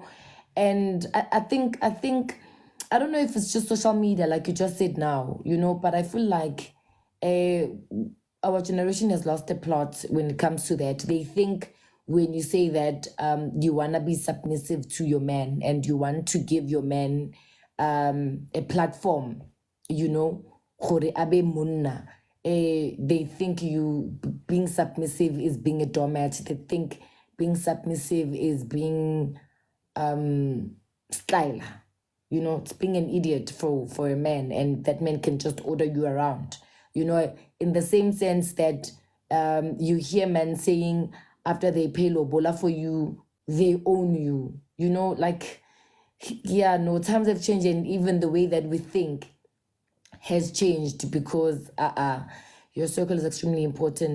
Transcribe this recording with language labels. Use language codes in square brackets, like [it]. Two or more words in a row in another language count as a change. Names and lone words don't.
[en] And I think I don't know if it's just social media, like you just said now, you know, but I feel like our generation has lost the plot when it comes to that. They think when you say that you want to be submissive to your man, and you want to give your man a platform, you know, [nso] gore abe monna, [en] they think being submissive is being a doormat. They think being submissive is being style, you know, it's being an idiot for a man, and that man can just order you around, you know, in the same sense that you hear men saying after they pay lobola for you, they own you, you know, like, yeah, no, times have changed, and even the way that we think has changed, because your circle is extremely important.